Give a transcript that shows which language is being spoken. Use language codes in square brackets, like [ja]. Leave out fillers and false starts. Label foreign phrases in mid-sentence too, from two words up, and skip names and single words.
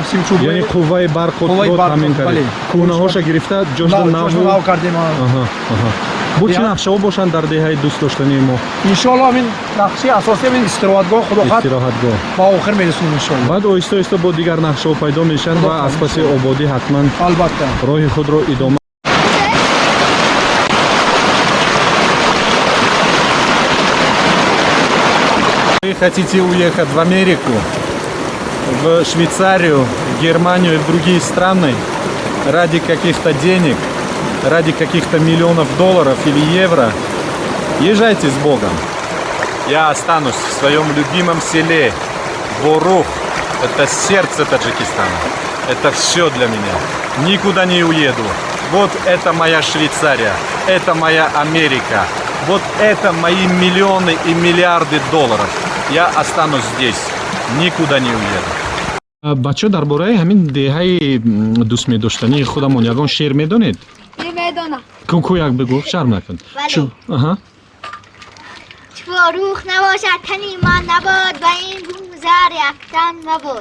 [tg] яъне қувваи барқу ҳамин кардем. Кӯҳнаҳоша гирифта ҷошро нав кардем. бу чӣ нақшаҳо бошанд дар деҳаи дӯст доштании мо? Иншоалло ҳамин нақшаи асосӣ ҳамин истироҳатгоҳ худохоҳ ба охир мерасонем иншоалло. Баъд оҳиста оҳиста бо дигар нақшаҳо пайдо мешаванд ва аз паси ободӣ ҳатман албатта роҳи худро идома. [ru] Вы хотите уехать в Америку, в Швейцарию, в Германию и в другие страны ради каких-то денег, ради каких-то миллионов долларов или евро? Езжайте с Богом. Я останусь в своем любимом селе Ворух. Это сердце Таджикистана. Это все для меня. Никуда не уеду. Вот это моя Швейцария. Это моя Америка. Вот это мои миллионы и миллиарды долларов. Я останусь здесь. Никуда не уеду. [tg] Бачо дар бораи ҳамин деҳаи дӯстмедоштании худамон ягон шеър медонед? медонам. Ку як бигу, шарм накун. Чу ворух набошад тани ман набод ба ин бумзар яктан набод.